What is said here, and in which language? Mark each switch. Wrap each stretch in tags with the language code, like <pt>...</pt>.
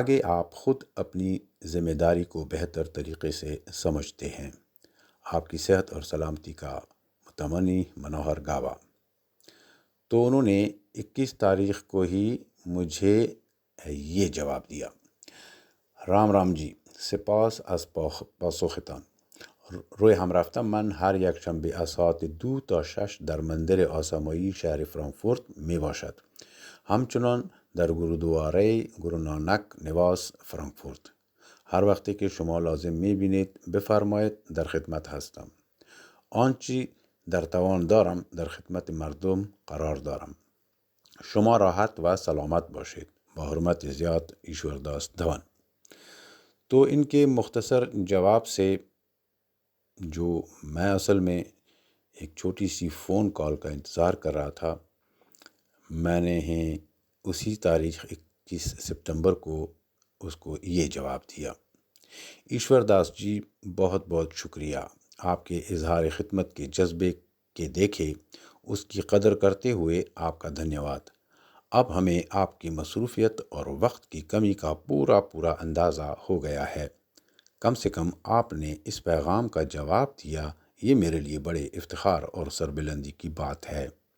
<ur>آپ خود اپنی ذمہ داری کو بہتر طریقے سے سمجھتے ہیں۔ آپ کی صحت اور سلامتی کا متمنی، منوہر گاوا۔ تو انہوں نے 21 تاریخ کو ہی مجھے یہ جواب دیا: رام جی،</ur> <fa>سپاس از پاسختان. روی هم رفتم من هر یک شنبه از ساعت 2 تا 6 در مندر آسمایی شهر فرانکفورت می باشد. همچنان در گرودواره گرونانک نواس فرانکفورت. هر وقتی که شما لازم می بینید بفرمایید، در خدمت هستم. آنچه در توان دارم در خدمت مردم قرار دارم. شما راحت و سلامت باشید. با حرمت زیاد،</fa> <ur>ایشورداس دھون۔ تو ان کے مختصر جواب سے جو میں اصل میں ایک چھوٹی سی فون کال کا انتظار کر رہا تھا، میں نے اسی تاریخ 21 ستمبر کو اس کو یہ جواب دیا: ایشور داس جی، بہت بہت شکریہ۔ آپ کے اظہار خدمت کے جذبے کے دیکھے اس کی قدر کرتے ہوئے آپ کا دھنیہ واد۔ اب ہمیں آپ کی مصروفیت اور وقت کی کمی کا پورا اندازہ ہو گیا ہے۔ کم سے کم آپ نے اس پیغام کا جواب دیا، یہ میرے لیے بڑے افتخار اور سربلندی کی بات ہے۔</ur>